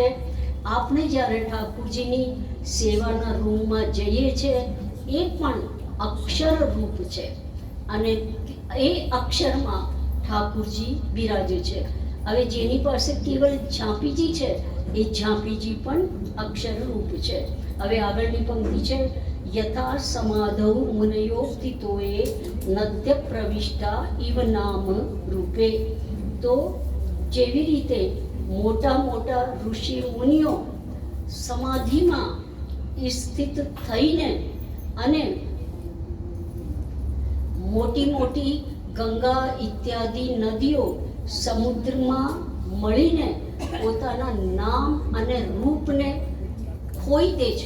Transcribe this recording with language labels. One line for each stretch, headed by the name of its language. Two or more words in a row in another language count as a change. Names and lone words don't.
Gujarati: આપણે જ્યારે ઠાકુરજીની સેવાના રૂમમાં જઈએ છીએ એ પણ અક્ષર રૂપ છે અને એ અક્ષરમાં ઠાકુરજી બિરાજે છે. હવે જેની પાસે કેવળ ઝાંપીજી છે એ ઝાંપીજી પણ અક્ષર રૂપ છે. હવે આગળની પંક્તિ છે
Sanskrit: यथा समाधौ मुनयो स्थितोए नद्य प्रविष्टा इव नाम रूपे.
Gujarati: તો જેવી રીતે મોટા મોટા ઋષિ મુનિઓ સમાધિમાં સ્થિત થઈને અને મોટી મોટી ગંગા ઇત્યાદિ નદીઓ સમુદ્રમાં મળીને પોતાના નામ અને રૂપને ખોઈ દે છે.